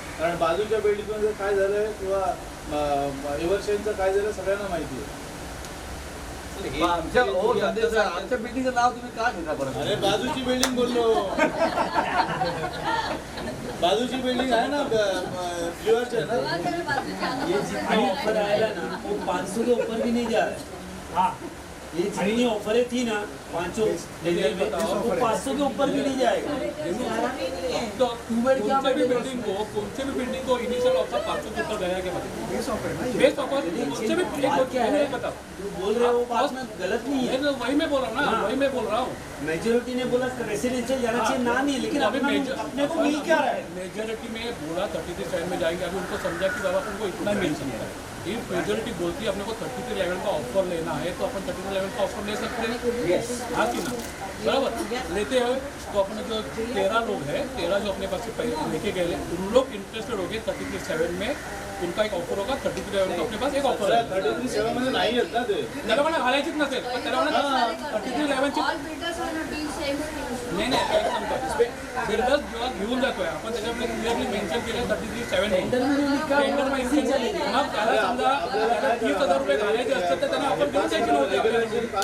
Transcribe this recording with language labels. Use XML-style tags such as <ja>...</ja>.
<mr>कारण बाजूच्या बिल्डिंगमध्ये काय झालंय किंवा एव्हरशेनचं काय झालं सगळ्यांना माहिती आहे. आमच्या बिल्डिंगचं नाव तुम्ही का घेता बरं? अरे बाजूची बिल्डिंग बोललो. बाजूची बिल्डिंग आहे ना, फ्लिअरची आहे ना.</mr> <hi>ये जितनी ऑफर आएगा ना वो 500 के ऊपर भी नहीं जा रहा है। ये जितनी ऑफरें थी ना 500 में वो 500 के ऊपर भी नहीं जाएगा। तो कोणत्या भी बिल्डिंग को इनिशियल ऑफर 500 के ऊपर गया क्या? बेस ऑफर उससे भी एक बताओ जो बोल रहे हो वो बात में गलत नहीं है। वही मैं बोल रहा हूँ ना, वही मैं बोल रहा हूँ. मेजोरिटी ने बोला रेसिडेंशियल जाना चाहिए ना नहीं, लेकिन अपने को मिल क्या रहा है? मेजोरिटी में बोला 33 में जाएंगे. अभी उनको समझा कि बाबा उनको इतना मिल सकता है. ये मेजोरिटी बोलती है अपने को 33 लेवल का ऑफर लेना है तो अपन 33 लेवल का ऑफर ले सकते हैं. हाँ कि ना? बराबर लेते हैं. तो अपने जो 13 लोग हैं, 13 जो अपने पास से लेके गए उन लोग इंटरेस्टेड हो गए 33 में. उनका एक ऑफर होगा 33 लेवल का अपने पास एक ऑफर है.</hi> <mr>33 मध्ये नाही येत ना ते. त्याला म्हणा घालायचीच नसेल पण त्याला म्हणा 33 लेवलची नाही एक सांगतो बिल्डर्स जेव्हा घेऊन जातोय आपण त्याच्यामध्ये क्लिअरली मेन्शन केलं 33 मग त्याला समजा 30,000 रुपये घालायचे असतात तर त्यांना आपण देऊन द्यायचे नव्हते.</mr>